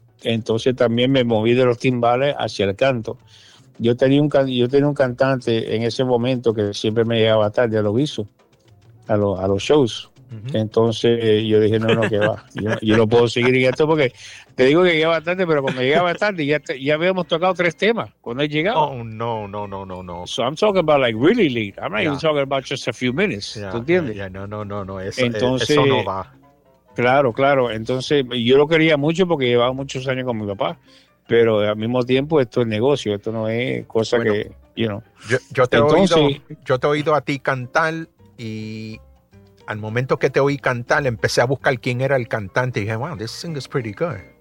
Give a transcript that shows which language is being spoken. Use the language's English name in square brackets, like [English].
[Spanish] Entonces también me moví de los timbales hacia el canto. Yo tenía un cantante en ese momento que siempre me llegaba tarde a los shows. Entonces yo dije, no, que va, yo no puedo seguir en esto, porque te digo que llegaba tarde, pero cuando llegaba tarde ya habíamos tocado 3 temas cuando él llegaba. [English] Oh, no. So I'm talking about like really late. I'm not even talking about just a few minutes. [Spanish] Yeah, ¿tú entiendes? No. Eso no va. Claro. Entonces yo lo quería mucho porque llevaba muchos años con mi papá. Pero al mismo tiempo esto es negocio, esto no es cosa yo te he oído a ti cantar, y al momento que te oí cantar empecé a buscar quién era el cantante y dije, wow, [English] this thing is pretty good.